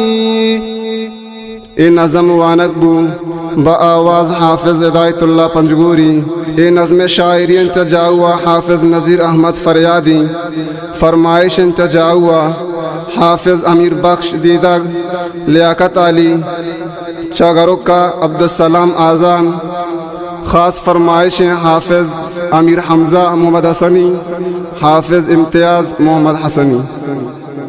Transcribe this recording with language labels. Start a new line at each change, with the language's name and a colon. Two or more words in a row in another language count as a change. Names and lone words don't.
Baluchi: اے نظم وانک بو با آواز حافظ ہدایت اللہ پنجگوری اے نظم شاعری انچا جاؤا حافظ نذیر احمد فریادی فرمائش انچا جاؤا حافظ امیر بخش دیدگ لیاقت علی چاگرکا عبدالسلام آزان خاص فرمائش حافظ امیر حمزہ محمد حسنی حافظ امتیاز محمد حسنی